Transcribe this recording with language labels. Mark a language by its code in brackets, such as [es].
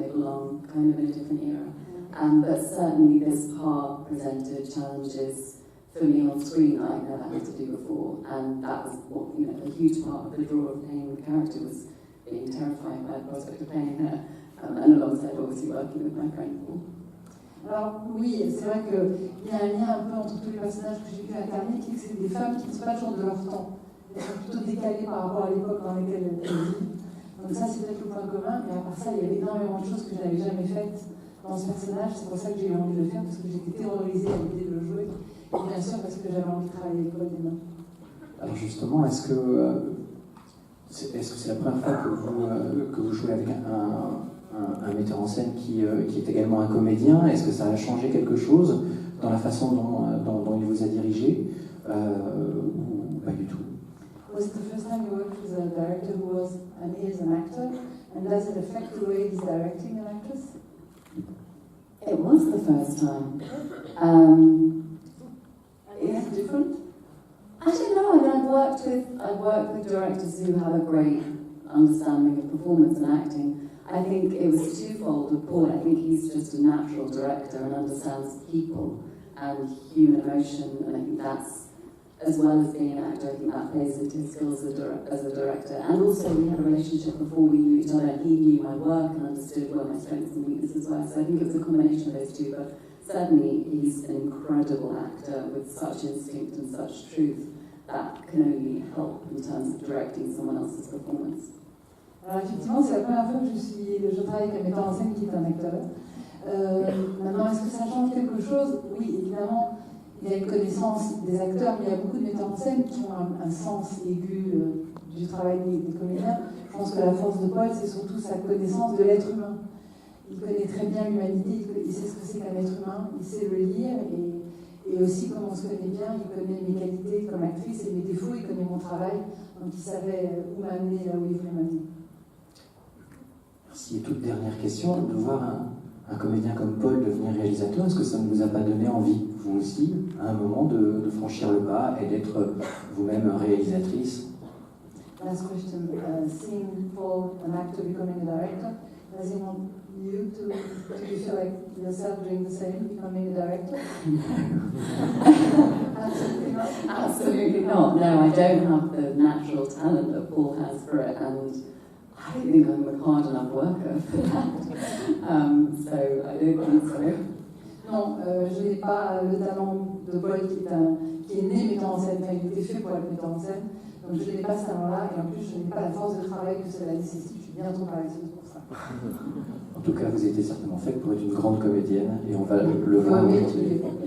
[en] They belong kind of in a different era. But certainly this part presented challenges for me on screen that I never had to do before, and that was what, a huge part of the draw of playing the character, was being terrified by the prospect of playing her, and alongside obviously working with my friend Paul. [fr] Alors oui, c'est vrai qu'il y a un lien un peu entre tous les personnages que j'ai pu incarner, qui c'est des femmes qui ne sont pas toujours de leur temps. Elles sont plutôt décalées par rapport à l'époque dans laquelle elles vivent. Donc ça, c'est peut-être le point commun, mais à part ça, il y avait énormément de choses que je n'avais jamais faites dans ce personnage. C'est pour ça que j'ai eu envie de le faire, parce que j'étais terrorisée à l'idée de le jouer. Et bien sûr, parce que j'avais envie de travailler avec Paul Demain. Alors justement, est-ce que c'est la première fois que vous jouez avec un metteur en scène qui est également un comédien? Est-ce que ça a changé quelque chose dans la façon dont il vous a dirigé, ou pas du tout? [en] Was it the first time you worked with a director who was and is an actor? And does it affect the way he's directing an actress? It was the first time. Is it different? I don't know. I mean, I've worked with directors who have a great understanding of performance and acting. I think it was twofold with Paul. I think he's just a natural director and understands people and human emotion, and I think that's, as well as being an actor, I think that plays into his skills as a director. And also, we had a relationship before we knew each other, and he knew my work and understood where my strengths and weaknesses were. So I think it was a combination of those two. But certainly, he's an incredible actor with such instinct and such truth that can only help in terms of directing someone else's performance. [fr] Alors effectivement, c'est la première fois que je travaille avec un metteur en scène qui est un acteur. Maintenant, est-ce que ça change quelque chose? Oui, évidemment, il y a une connaissance des acteurs, mais il y a beaucoup de metteurs en scène qui ont un sens aigu du travail des comédiens. Je pense que la force de Paul, c'est surtout sa connaissance de l'être humain. Il connaît très bien l'humanité, il sait ce que c'est qu'un être humain, il sait le lire, et aussi, comme on se connaît bien, il connaît mes qualités comme actrice et mes défauts, il connaît mon travail, donc il savait où m'amener, là où il voulait m'amener. Merci. Et toute dernière question, de voir un comédien comme Paul devenir réalisateur, est-ce que ça ne vous a pas donné envie, vous aussi, à un moment, de franchir le pas et d'être vous-même réalisatrice? [en] Last question. Seeing Paul, an actor, becoming a director, does it want you to feel like yourself doing the same, becoming a director? Absolutely not. Absolutely not. No, I don't have the natural talent that Paul has for it, and I don't think I'm a hard enough worker for that. So I don't think so. [fr] Non, je n'ai pas le talent de Paul qui est né metteur en scène, enfin, il était fait pour être metteur en scène, donc je n'ai pas ce talent-là, et en plus je n'ai pas la force de travail que cela nécessite, je suis bien trop paresseuse pour ça. En tout cas, vous étiez certainement faite pour être une grande comédienne, et on va le voir aujourd'hui.